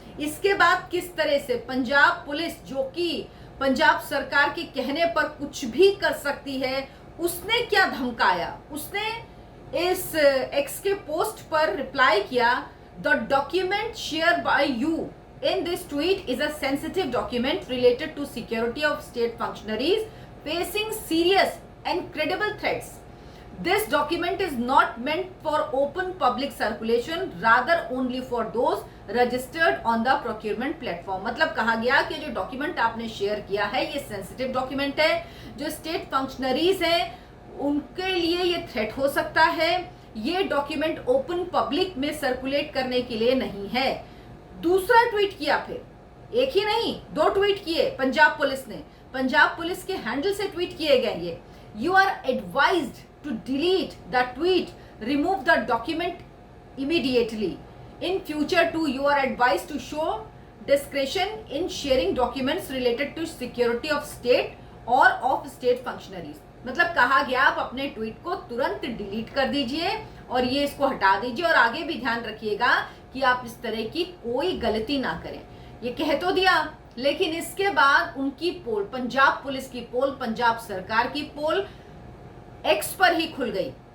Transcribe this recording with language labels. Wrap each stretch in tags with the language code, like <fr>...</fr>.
<hi>इसके बाद किस तरह से पंजाब पुलिस, जो कि पंजाब सरकार के कहने पर कुछ भी कर सकती है, उसने क्या धमकाया? उसने इस एक्स के पोस्ट पर रिप्लाई किया,</hi> <en>The document share by you in this tweet is a sensitive document related to security of state functionaries facing serious and credible threats. This document is not meant for open public circulation, rather only for those registered on the procurement platform।</en> <hi>मतलब कहा गया कि जो document आपने share किया है ये sensitive document है, जो स्टेट फंक्शनरीज हैं उनके लिए ये थ्रेट हो सकता है। ये डॉक्यूमेंट ओपन पब्लिक में सर्कुलेट करने के लिए नहीं है। दूसरा ट्वीट किया, फिर एक ही नहीं 2 ट्वीट किए पंजाब पुलिस ने। पंजाब पुलिस के हैंडल से ट्वीट किए गए ये,</hi> <en>You are advised to delete the tweet, remove the document immediately. In future too, you are advised to show discretion in sharing documents related to security of state or of state functionaries।</en> <hi>मतलब कहा गया आप अपने tweet को तुरंत delete कर दीजिए और ये इसको हटा दीजिए और आगे भी ध्यान रखिएगा कि आप इस तरह की कोई गलती ना करें। ये कह तो दिया, लेकिन इसके बाद उनकी पोल, पंजाब पुलिस की पोल, पंजाब सरकार की पोल एक्स पर ही खुल गई।</hi>